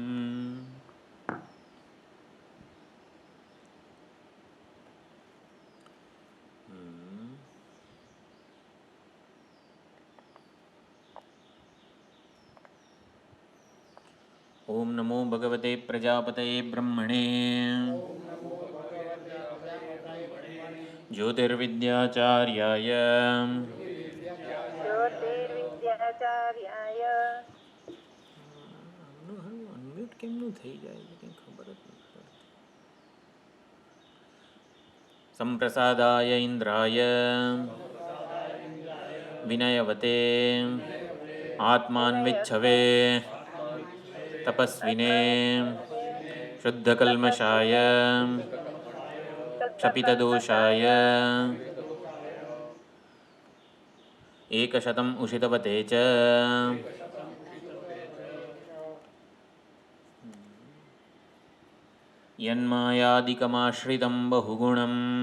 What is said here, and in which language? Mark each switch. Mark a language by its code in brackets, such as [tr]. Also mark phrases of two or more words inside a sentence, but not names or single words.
[sa] ओम नमो भगवते प्रजापतये ब्रह्मणे ज्योतिर्विद्याचार्याय જ્યોતિર્વિદ્યાચાર્યાય [gu] અનમ્યુટ કેમનું થઈ જાય છે કંઈ ખબર જ નથી પડતી. [sa] સંપ્રસાદાય ઇન્દ્રાય વિનયવતે આત્માન્વિચ્છવે તપસ્વિને શુદ્ધકલ્મષાય क्षपितदोषाय एकशतम् उषितवते च यन्मायादिकमाश्रितं बहुगुणं